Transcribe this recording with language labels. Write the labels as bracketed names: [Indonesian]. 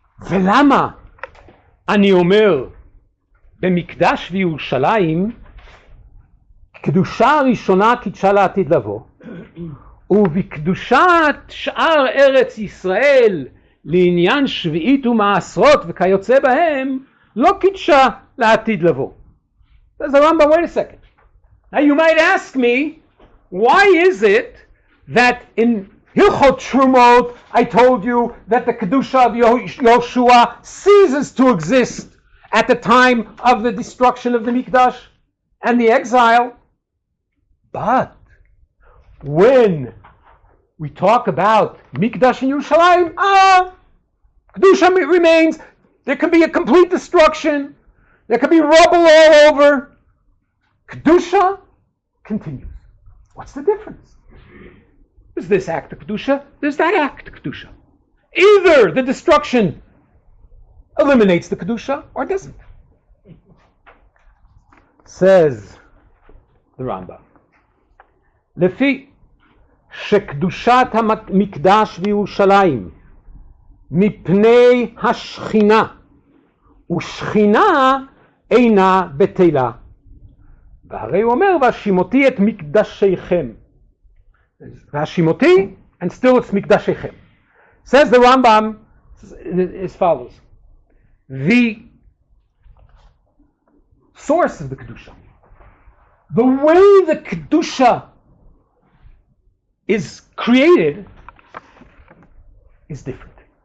[Hebrew] ולמה אני אומר במקדש וירושלים קדושה הראשונה קידשה לעתיד לבוא, ובקדושת שאר ארץ ישראל לעניין שביעית ומעשרות וכיוצא בהם לא קידשה לעתיד לבוא. [English] Says the Rambam, wait a second. Now you might ask me, why is it that in Hilchot Trumot I told you that the Kedusha of Yoshua ceases to exist at the time of the destruction of the Mikdash and the exile? But when we talk about Mikdash and Yerushalayim, Kedusha remains. There can be a complete destruction. There can be rubble all over. Kedusha continues. What's the difference? There's this act of Kedusha, there's that act of Kedusha. Either the destruction eliminates the Kedusha or doesn't. Says the Rambam, [Hebrew] לפי שקדושת המקדש וירושלים מפני השכינה ושכינה אינה בטלה. והרי הוא אומר, והשימותי את מקדשיכם. [English] והשימותי, and still it's מקדשיכם. Says the Rambam as follows. The source of the Kedusha, the way the Kedusha is created is different.